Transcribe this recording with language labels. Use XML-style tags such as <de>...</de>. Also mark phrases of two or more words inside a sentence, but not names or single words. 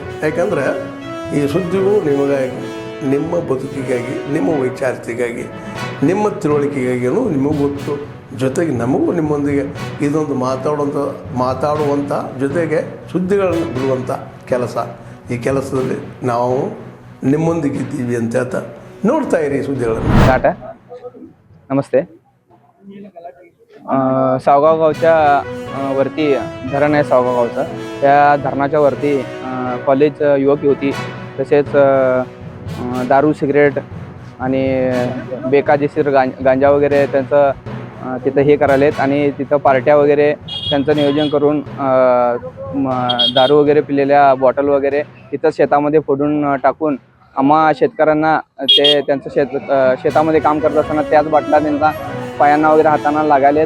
<kn>ಯಾಕಂದರೆ ಈ ಸುದ್ದಿಗಳು ನಿಮಗಾಗಿ, ನಿಮ್ಮ ಬದುಕಿಗಾಗಿ, ನಿಮ್ಮ ವೈಚಾರಿಕೆಗಾಗಿ, ನಿಮ್ಮ ತಿಳುವಳಿಕೆಗಾಗಿಯೂ ನಿಮಗೂ ಗೊತ್ತು. ಜೊತೆಗೆ ನಮಗೂ ನಿಮ್ಮೊಂದಿಗೆ ಇದೊಂದು ಮಾತಾಡುವಂಥ ಜೊತೆಗೆ ಸುದ್ದಿಗಳನ್ನು ಬಿಡುವಂಥ ಕೆಲಸ. ಈ ಕೆಲಸದಲ್ಲಿ ನಾವು ನಿಮ್ಮೊಂದಿಗೆ ಇದ್ದೀವಿ ಅಂತ ಹೇಳ್ತಾ ನೋಡ್ತಾ इरी सुद्दिಗಳನ್ನು.</kn> <mr>टाटा नमस्ते. सावगाव गावच्या वरती धरण आहे सावगाव गावचं. त्या धरणाच्या वरती कॉलेज युवक युवती तसेच दारू सिगरेट आणि बेकायदेशीर गांजा वगैरे त्यांचं तिथं हे करायलेत आणि तिथं पार्ट्या वगैरे त्यांचं नियोजन करून दारू वगैरे पिलेल्या बॉटल वगैरे तिथं शेतामध्ये फोडून टाकून आम्हा शेतकऱ्यांना ते त्यांचं शेतामध्ये काम करत असताना त्याच बाटल्या त्यांचा पायांना वगैरे हातांना लागायलेत.</mr>